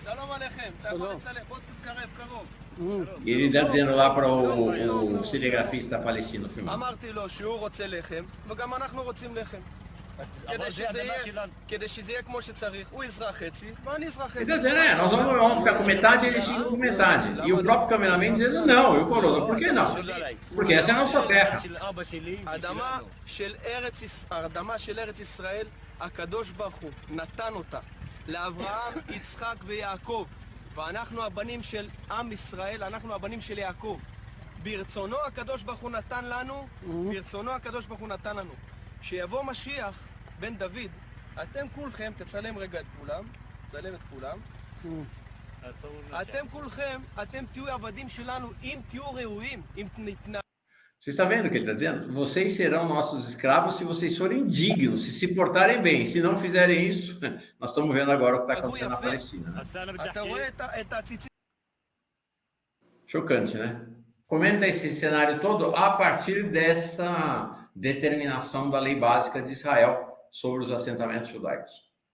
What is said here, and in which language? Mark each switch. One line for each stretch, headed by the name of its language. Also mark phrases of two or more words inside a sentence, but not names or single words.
Portuguese: E ele está dizendo lá para o cinegrafista palestino filmar. Ele está dizendo, nós vamos ficar com metade e eles ficam com metade. E o próprio cameraman dizendo, não, eu colono, por que não? Porque essa é a nossa terra.
Hebrew: האדמה של ארץ ישראל, הקדוש ברוך הוא נתן אותה לאברהם, יצחק ויעקב, ואנחנו הבנים של עם ישראל, אנחנו הבנים של יעקב. ברצונו הקדוש ברוך הוא נתן לנו, שיבוא משיח בן דוד, אתם כולכם, תצלם רגע את כולם, תצלם את כולם, אתם כולכם, אתם תהיו עבדים שלנו אם תהיו ראויים, אם נתנהגו.
Portuguese: Você está vendo o que ele está dizendo? Vocês serão nossos escravos se vocês forem dignos, se portarem bem. Se não fizerem isso, nós estamos vendo agora o que está acontecendo na Palestina. Né? Chocante, né? Comenta esse cenário todo a partir dessa determinação da lei básica de Israel sobre os assentamentos judaicos.